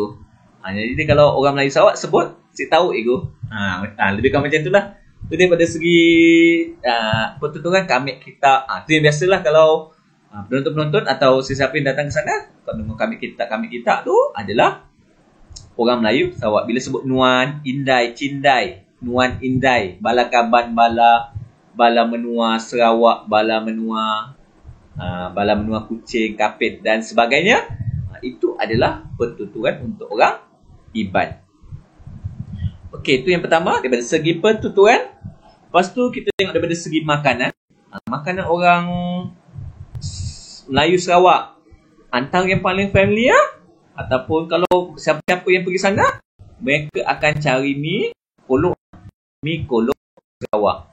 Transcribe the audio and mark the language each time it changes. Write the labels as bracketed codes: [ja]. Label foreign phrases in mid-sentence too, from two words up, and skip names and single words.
[ms] Jadi kalau orang Melayu Sarawak sebut sik tahu cikgu. Lebih kurang macam itulah. Itu daripada segi pertuturan kami kita. Itu yang biasalah kalau penonton-penonton atau sesiapa yang datang ke sana, kalau kami kita tu adalah orang Melayu Sarawak. Bila sebut [iba] Nuan, Indai, Cindai, Nuan Indai, Bala Kaban, Bala Menua Sarawak, Bala Menua Kuching, [ms] Kapit dan sebagainya, itu adalah pertuturan untuk orang Iban. Okey, itu yang pertama daripada segi pertuturan. Lepas tu kita tengok daripada segi makanan. Makanan orang Melayu Sarawak antara yang paling familiar, ataupun kalau siapa-siapa yang pergi sana, mereka akan cari mi kolok Sarawak.